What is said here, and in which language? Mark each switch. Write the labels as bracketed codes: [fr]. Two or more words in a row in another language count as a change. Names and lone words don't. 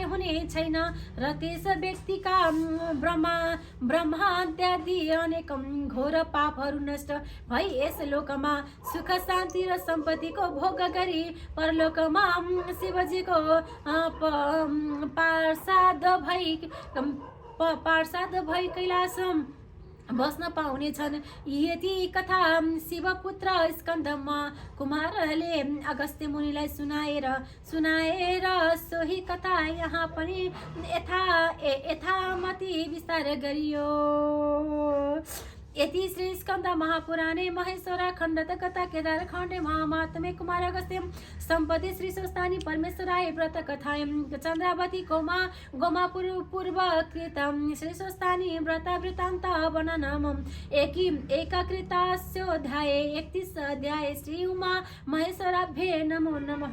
[ne] हुने छैन र त्यस व्यक्तिका ब्रह्माद्यादि अनेक घोर पापहरू नष्ट भई यस लोकमा सुख शान्ति र सम्पत्तिको भोग गरी परलोकमा शिवजीको पार्षद भई कैलाश बस्न पाउने छन्। यति कथा शिवपुत्र स्कन्दमा कुमारले अगस्त्य मुनिलाई सुनाएर सोही कथा यहाँ पनि यथामति विस्तार गरियो। [sa] यति श्री स्कन्द महापुराणे महेश्वरा खण्डत कथा केदार खण्डे महात्म्ये कुमार अगस्त्य सम्पत्ति श्री स्वस्थानी परमेश्वराय व्रत कथायां चन्द्रावती गोमा पूर्व कृत श्री स्वस्थानी व्रत वृत्तान्त वर्णनम् एकाकृतास्योऽध्याय 31 अध्याय श्री उमा महेश्वराभ्ये नमो नमः।